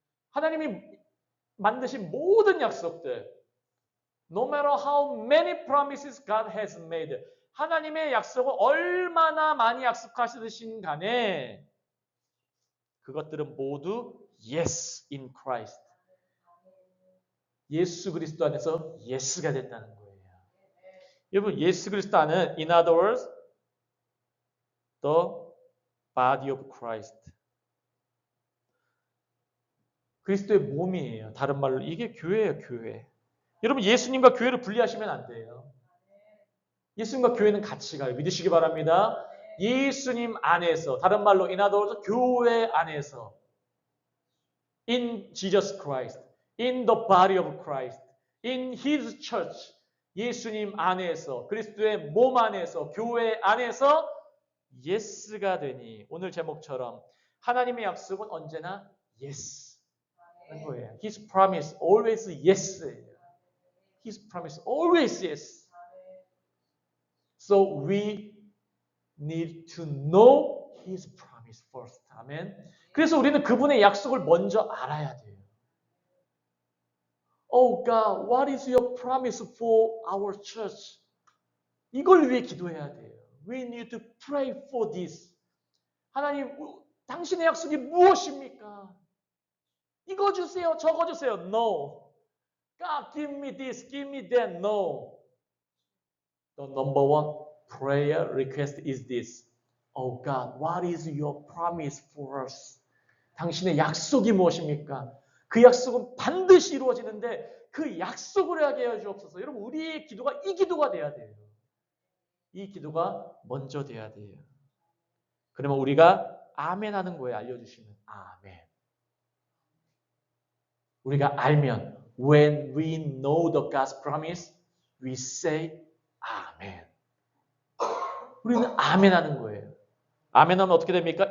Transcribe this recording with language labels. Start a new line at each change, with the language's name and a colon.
Korean: 하나님이 만드신 모든 약속들,
English: no matter how many promises God has made,
Korean: 하나님의 약속을 얼마나 많이 약속하시듯이 간에 그것들은 모두
English: yes in Christ.
Korean: 예수 그리스도 안에서 yes가 됐다는 거예요. 여러분, 예수 그리스도 안은
English: in other words, the body of Christ.
Korean: 그리스도의 몸이에요. 다른 말로 이게 교회예요, 교회. 여러분, 예수님과 교회를 분리하시면 안 돼요. 예수님과 교회는 같이 가요. 믿으시기 바랍니다. 예수님 안에서, 다른 말로
English: in other words,
Korean: 교회 안에서
English: in Jesus Christ, in the body of Christ, in His church,
Korean: 예수님 안에서, 그리스도의 몸 안에서, 교회 안에서 yes가 되니 오늘 제목처럼 하나님의 약속은 언제나 yes 하는 거예요.
English: His promise always yes. His promise always yes. So we need to know His promise first.
Korean: 아멘. 그래서 우리는 그분의 약속을 먼저 알아야 돼요.
English: Oh God, what is your promise for our church?
Korean: 이걸 위해 기도해야 돼요.
English: We need to pray for this.
Korean: 하나님, 당신의 약속이 무엇입니까? 이거 주세요, 저거 주세요.
English: No. God, give me this, give me that. No. The number one prayer request is this. Oh God, what is your promise for us?
Korean: 당신의 약속이 무엇입니까? 그 약속은 반드시 이루어지는데 그 약속을 하게 해 주옵소서. 여러분, 우리의 기도가 이 기도가 돼야 돼요. 이 기도가 먼저 돼야 돼요. 그러면 우리가 아멘 하는 거에 알려주시면 아멘. 우리가 알면
English: when we know the God's promise, we say 아멘.
Korean: 우리는 아멘 하는 거예요. 아멘 하면 어떻게 됩니까?